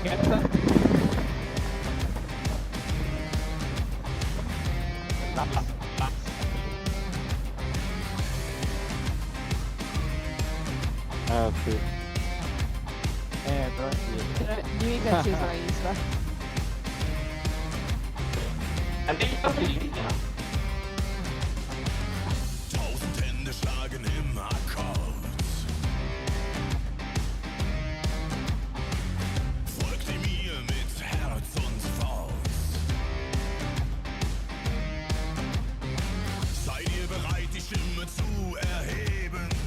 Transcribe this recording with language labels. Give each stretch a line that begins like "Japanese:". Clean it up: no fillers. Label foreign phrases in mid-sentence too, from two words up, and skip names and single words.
Italian: Sì. però sì. Dimmi che è accesa la Insta. Andiamo a vedere.
German: Tausend Hände schlagen im Akkord. Folgt ihr mir mit Herz und Faust. Seid ihr bereit, die Stimme zu erheben?